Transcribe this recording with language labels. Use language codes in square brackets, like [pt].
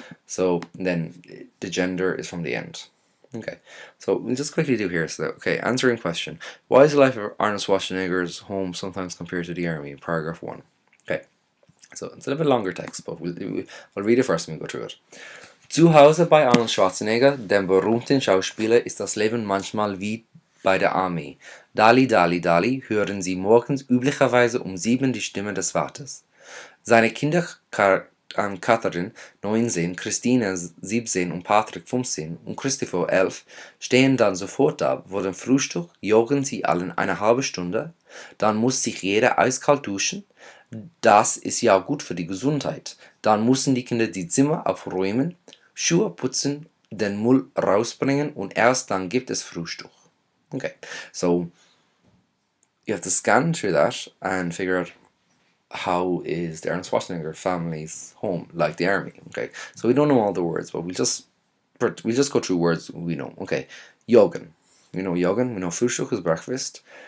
[en] So then the gender is from the end. Okay, so we'll just quickly do here. So, okay, answering question. Why is the life of Arnold Schwarzenegger's home sometimes compared to the army? In paragraph 1. Okay, so it's a little bit longer text, but I'll read it first and we'll go through it. [de] Zu Hause bei Arnold Schwarzenegger, dem berühmten Schauspieler, ist das Leben manchmal wie bei der Armee. Dali, dali, dali, hören Sie morgens üblicherweise um 7 die Stimme des Vaters. Seine Kinder Catherine, 19, Christina, 17 und Patrick, 15 und Christopher, 11, stehen dann sofort da, vor dem Frühstück, joggen sie allen eine halbe Stunde, dann muss sich jeder eiskalt duschen, das ist ja gut für die Gesundheit, dann müssen die Kinder die Zimmer aufräumen, Schuhe putzen, den Müll rausbringen und erst dann gibt es Frühstück. [en] Okay, so you have to scan through that and figure out how is the Arnold Schwarzenegger family's home, like the army. Okay, so we don't know all the words, but we'll just go through words we know. Okay, Joggen. We know Joggen. We know Frühstück is breakfast.